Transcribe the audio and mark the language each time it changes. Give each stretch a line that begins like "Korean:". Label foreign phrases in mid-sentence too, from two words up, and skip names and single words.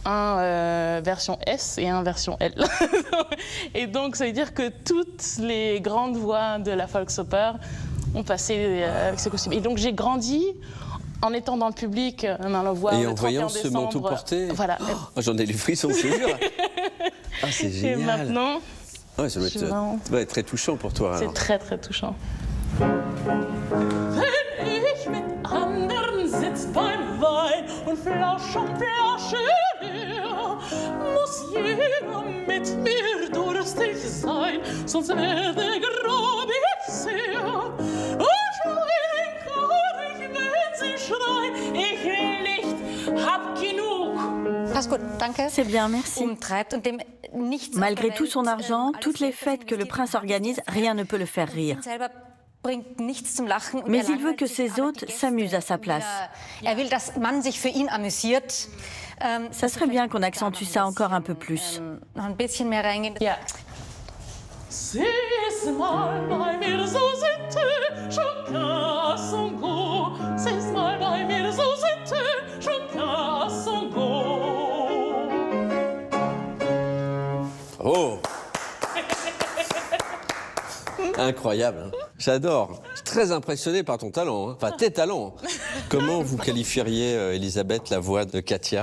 French: un version S et un version L. Et donc, ça veut dire que toutes les grandes voix de la Volksoper ont passé avec ce costume. Et donc, j'ai grandi en étant dans le public, dans la voix. Et en voyant ce manteau porté. Voilà. Oh, j'en ai les frissons, je te jure. Ah, c'est génial. Et maintenant, ouais, ça doit être très touchant pour toi. C'est très, très touchant.
German: Wenn ich mit anderen sitz beim Wein und Flasche um Flasche leer, muss jeder mit mir durstig sein, sonst werde ich grob ich sehr. Und schreien kann ich, wenn sie schreien, ich will nicht, hab genug.
French: C'est bien, merci. Malgré tout son argent, toutes les fêtes que le prince organise, rien ne peut le faire rire. Mais il veut que ses hôtes s'amusent à sa place. Ça serait bien qu'on accentue ça encore un peu plus.
German: Sie ist mal bei mir so sitte,
French: chacun son goût.
German: Sie ist mal bei mir so sitte,
French: chacun son goût. Oh. Incroyable, hein. J'adore. Je suis très impressionné par ton talent, hein. Enfin tes talents. Comment vous qualifieriez, Elisabeth, la voix de Katia?